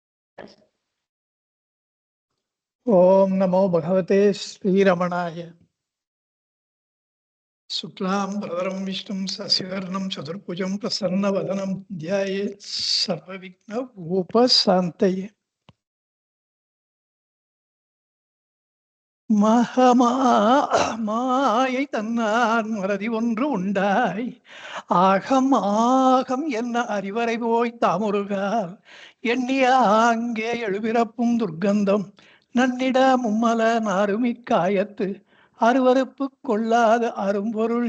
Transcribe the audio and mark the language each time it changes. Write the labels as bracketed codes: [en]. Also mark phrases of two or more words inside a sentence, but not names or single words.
[sa] ओम नमो भगवते श्रीरमणाय। शुक्लां भरधरं विष्णुं शशिवर्णं चतुर्भुजं प्रसन्नवदनं ध्यायेत् सर्वविघ्नोपशान्तये। [ta] மாயை தன்னார் மறதி ஒன்று உண்டாய் ஆகம் ஆகம் என்ன அறிவரை போய் தாமுருகார் எண்ணிய ஆங்கே எழுபிறப்பும் துர்க்கந்தம் நன்னிட மும்மல நாருமிக்காயத்து அருவருப்பு கொள்ளாத அரும்பொருள்